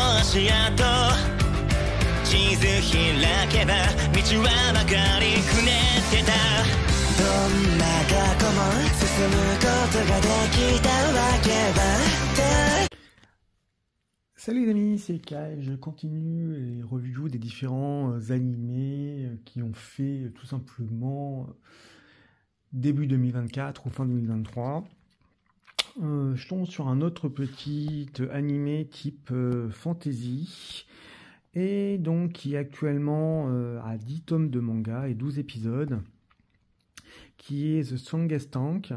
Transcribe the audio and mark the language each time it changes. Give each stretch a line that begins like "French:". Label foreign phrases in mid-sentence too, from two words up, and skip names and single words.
Japanese: 足跡地図開けば道はばかりくねってたどんな過去も進むことができたわけだって
French: Salut les amis, c'est Kai, je continue les reviews des différents animés qui ont fait tout simplement début 2024 ou fin 2023. Je tombe sur un autre petit animé type fantasy et donc qui est actuellement à 10 tomes de manga et 12 épisodes qui est The Strongest Tank.